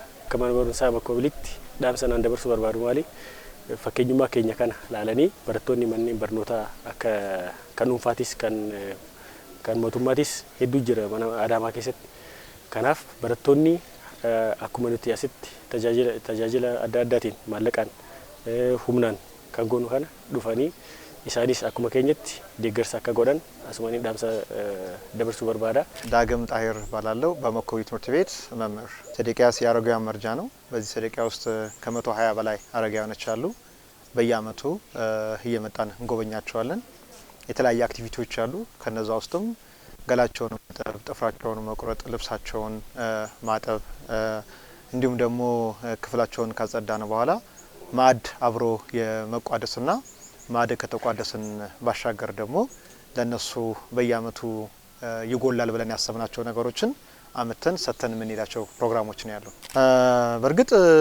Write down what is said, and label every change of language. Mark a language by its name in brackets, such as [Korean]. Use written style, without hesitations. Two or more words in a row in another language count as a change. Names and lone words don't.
[Oromo] Akka mana barumsaa Makkoo Biliitti dhaamsa naan dabarsuu barbaadu maali fakkeenyummaa keenya kana laalanii barattoonni manneen barnootaa akka kan dhuunfaatis kan mootummaatis hedduu jira mana Adaamaa keessatti. Kanaaf barattoonni akkuma nuti asitti tajaajila adda addaatiin maallaqaan humnaan kan goonu kana dhufanii isaanis akkuma keenyatti deeggarsa akka godhan asumanii dhaamsa dabarsuu barbaada. [Amharic] ዳግም ጣሂር ባላለው በመኮይ ትምህርት ቤት መምህር ሴዴቂያስ የአረጋውያን መርጃ ነው። በዚህ ሴዴቂያ ውስጥ ከ120 በላይ አረጋውያኖች አሉ። በየአመቱ እየመጣን እንጎበኛቸዋለን። የተለያየ አክቲቪቲዎች አሉ። ከነዛ ውስጥም ገላቸውን ማጠብ፣ ጥፍራቸውን መቁረጥ፣ ልብሳቸውን ማጠብ እንዲሁም ደግሞ ክፍላቸውን ካጸዳን በኋላ ማዕድ አብሮ የመቋደስና ማዕድ ከተቋደስን ባሻገር ደግሞ ለነሱ በየአመቱ ይጎላል ብለን ያሰብናቸው ነገሮችን አመተን ሰተን ምን ይላቸው ፕሮግራሞች ነው ያሉ። በርግጥ